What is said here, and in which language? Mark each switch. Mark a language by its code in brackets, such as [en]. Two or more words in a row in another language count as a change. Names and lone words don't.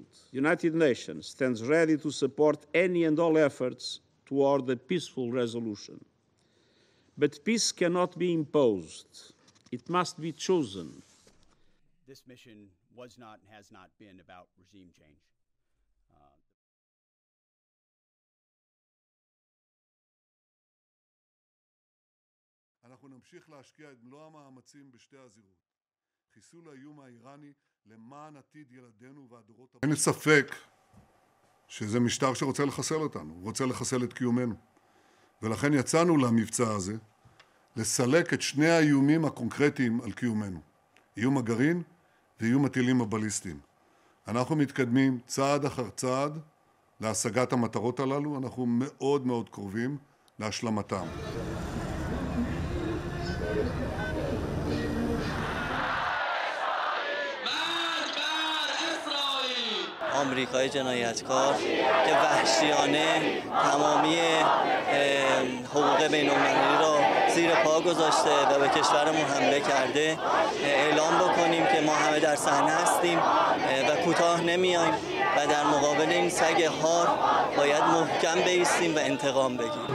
[en] The United Nations stands ready to support any and all efforts toward a peaceful resolution. But peace cannot be imposed. It must be chosen. This mission was not and has not been about regime change. [he] אנחנו נמשיך להשקיע את מלוא המאמצים בשתי הזירות. חיסול האיום האיראני למען עתיד ילדינו והדורות הבאים. אין ספק שזה משטר שרוצה לחסל אותנו, הוא רוצה לחסל את קיומנו. ולכן יצאנו למבצע הזה לסלק את שני האיומים הקונקרטיים על קיומנו. איום הגרעין ואיום הטילים הבליסטיים. אנחנו מתקדמים צעד אחר צעד להשגת המטרות הללו, אנחנו מאוד מאוד קרובים להשלמתם. [fa] آمریکای جنایتکار که وحشیانه تمامی حقوق بین‌المللی را زیر پا گذاشته و به کشورمون حمله کرده، اعلام بکنیم که ما همه در صحنه هستیم و کوتاه نمیایم و در مقابل این سگ هار باید محکم بایستیم و انتقام بگیریم.